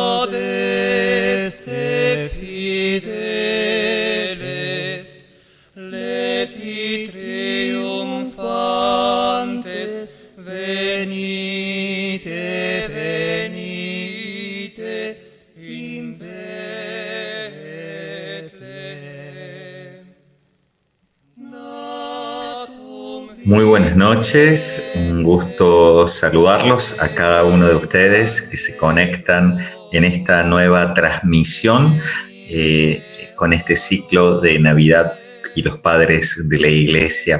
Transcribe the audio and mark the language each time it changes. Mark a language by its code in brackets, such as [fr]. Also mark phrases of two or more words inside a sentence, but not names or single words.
[la] Adeste fideles, leti triumphantes, venite, venite, in Betlem. [es] Muy buenas noches, un gusto saludarlos a cada uno de ustedes que se conectan en esta nueva transmisión con este ciclo de Navidad y los padres de la Iglesia.